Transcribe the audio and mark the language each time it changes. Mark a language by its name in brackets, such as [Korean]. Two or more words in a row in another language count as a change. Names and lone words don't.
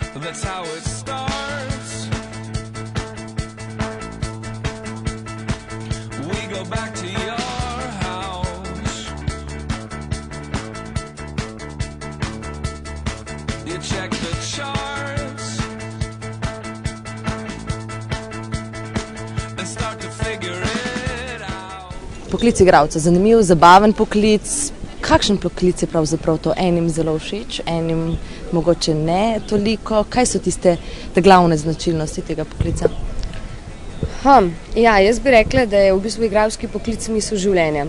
[English] that's how it starts. We go back to your house. You check the charts and start to figure it out. [Slovenian] Poklic igralca, zanimiv, zabaven poklic. Kakšen poklic je pravzaprav to? Enim zelo všeč, enim mogoče ne toliko. Kaj so tiste glavne značilnosti tega poklica? Ja, jaz bi rekla, da je v bistvu igralski poklic smisel življenja.